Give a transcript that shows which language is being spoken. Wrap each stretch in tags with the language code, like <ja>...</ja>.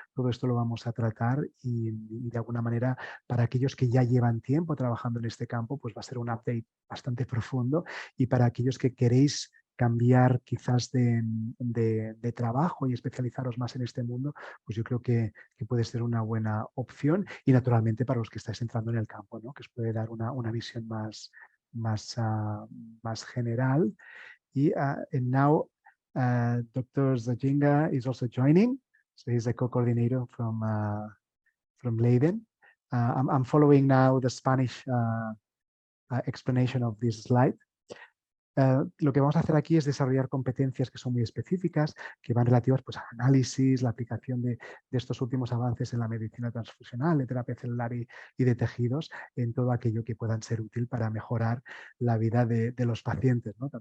<es>Todo esto lo vamos a tratar y de alguna manera para aquellos que ya llevan tiempo trabajando en este campo, pues va a ser un update bastante profundo, y para aquellos que queréis cambiar quizás de trabajo y especializaros más en este mundo, pues yo creo que puede ser una buena opción, y naturalmente para los que estáis entrando en el campo, ¿no? Que os puede dar una visión más general.</es> <en>Y and now Dr. Zwaginga is also joining, so he's a co-coordinator from Leiden. I'm following now the Spanish explanation of this slide.</en> <es>Lo que vamos a hacer aquí es desarrollar competencias que son muy específicas, que van relativas pues, al análisis, la aplicación de estos últimos avances en la medicina transfusional, de terapia celular y de tejidos, en todo aquello que puedan ser útil para mejorar la vida de los pacientes, ¿no?</es>